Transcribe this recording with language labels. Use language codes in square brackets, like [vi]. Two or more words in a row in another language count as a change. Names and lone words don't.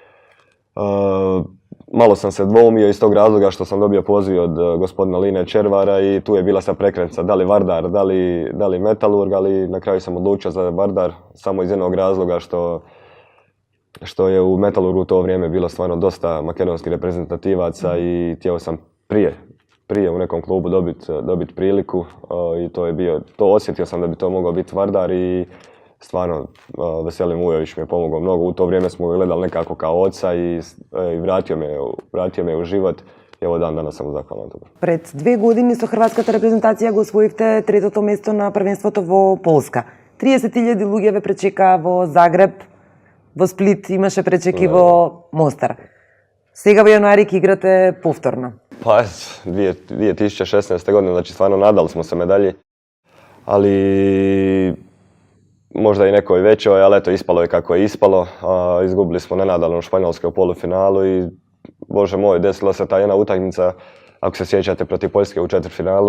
[hr] Malo sam se dvoumio iz tog razloga što sam dobio poziv od gospodina Line Červara i tu je bila sa prekretnica da li Vardar, da li Metalurg, ali na kraju sam odlučio za Vardar samo iz jednog razloga što je u Metalurgu u to vrijeme bilo stvarno dosta makedonskih reprezentativaca i htio sam prije u nekom klubu dobiti priliku i to osjetio sam da bi to mogao biti Vardar i stvarno Veselin Vujović mi je pomogao mnogo. U to vrijeme smo ga gledali nekako kao oca i vratio me u život. I evo dan danas sam mu zahvalan toga. [mk] Pred 2 години со хрватската репрезентација го освоивте третото место на првенството во Полска. 30.000 луѓе ве пречека во Загреб, во Сплит имаше пречеки во Мостар. Сега во јануари ќе играте повторно. [hr] Pa 2016. godine, znači stvarno nadali smo se medalji, ali možda i nekoj većoj, ali eto ispalo je kako je ispalo. Izgubili smo nenadano u Španjolskoj u polufinalu i bože moj, desila se ta jedna utakmica, ako se sjećate, protiv Poljske u četvrtfinalu.